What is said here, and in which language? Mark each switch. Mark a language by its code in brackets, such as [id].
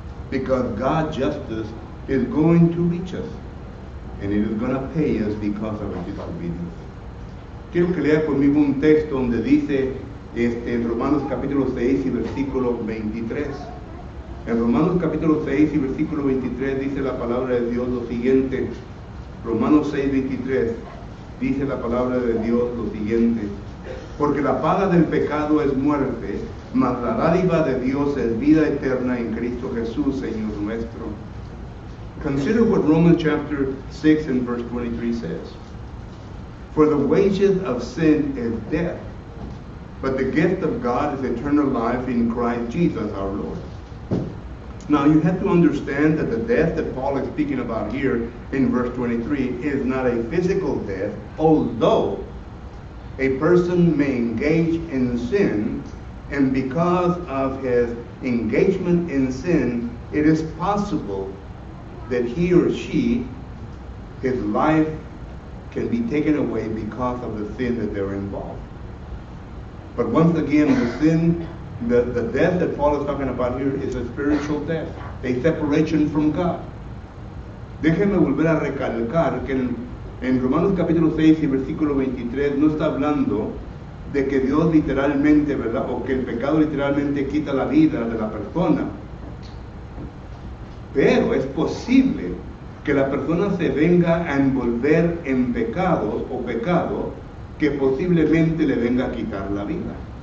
[en] Because God's justice is going to reach us, and it is going to pay us because of our disobedience. [es] Quiero que lea conmigo un texto donde dice en Romanos capítulo 6 y versículo 23. En Romanos capítulo 6 y versículo 23 dice la palabra de Dios lo siguiente. Romanos 6, 23 dice la palabra de Dios lo siguiente: porque la paga del pecado es muerte, mas la dádiva de Dios es vida eterna en Cristo Jesús, Señor nuestro. [en] Consider what Romans chapter 6 and verse 23 says. For the wages of sin is death, but the gift of God is eternal life in Christ Jesus our Lord. Now you have to understand that the death that Paul is speaking about here in verse 23 is not a physical death, although a person may engage in sin, and because of his engagement in sin, it is possible that he or she, his life can be taken away because of the sin that they're involved. But once again, the sin, the death that Paul is talking about here is a spiritual death, a separation from God. [es] Déjenme volver a recalcar que en Romanos capítulo 6 y versículo 23 no está hablando de que Dios literalmente, ¿verdad? O que el pecado literalmente quita la vida de la persona. Pero es posible que la persona se venga a envolver en pecados o pecado que posiblemente le venga a quitar la vida.